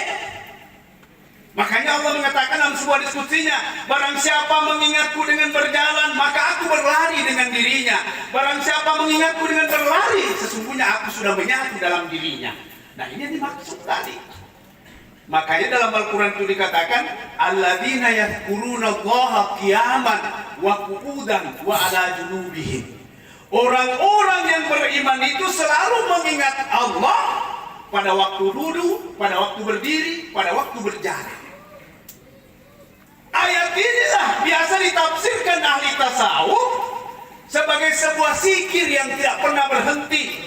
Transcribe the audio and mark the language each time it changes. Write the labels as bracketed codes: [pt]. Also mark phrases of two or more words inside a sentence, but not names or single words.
[id] Makanya Allah mengatakan dalam sebuah diskusinya, barang siapa mengingatku dengan berjalan, maka aku berlari dengan dirinya. Barang siapa mengingatku dengan berlari, sesungguhnya aku sudah menyatu dalam dirinya. Nah, ini yang dimaksud tadi. Makanya dalam Al-Quran itu dikatakan, [ar] الذين يذكرون الله قياما وقعودا وعلى جنوبهم. [id] Orang-orang yang beriman itu selalu mengingat Allah pada waktu duduk, pada waktu berdiri, pada waktu berjalan. Ayat inilah biasa ditafsirkan ahli tasawuf sebagai sebuah zikir yang tidak pernah berhenti.